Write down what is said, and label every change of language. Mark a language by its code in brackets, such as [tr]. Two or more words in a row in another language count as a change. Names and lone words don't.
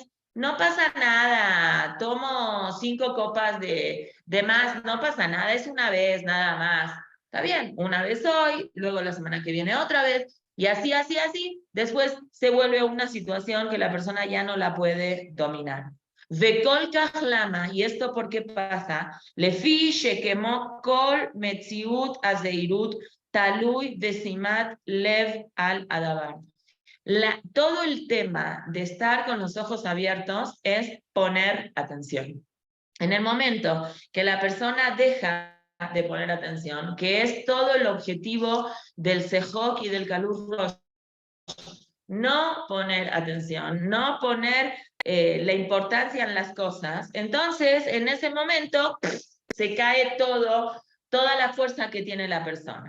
[es] No pasa nada, tomo 5 copas de más, no pasa nada, es una vez nada más. Está bien, una vez hoy, luego la semana que viene otra vez, y así, después se vuelve una situación que la persona ya no la puede dominar. [he] וכל כך למה, [es] ¿y esto por qué pasa? [he] לפי שכמו כל מציאות הזהירות תלוי בשימת לב על הדבר. [es] Todo el tema de estar con los ojos abiertos es poner atención. En el momento que la persona deja de poner atención, que es todo el objetivo del sejok y del [he] קלות ראש, [es] no poner atención, no poner la importancia en las cosas, entonces en ese momento se cae toda la fuerza que tiene la persona.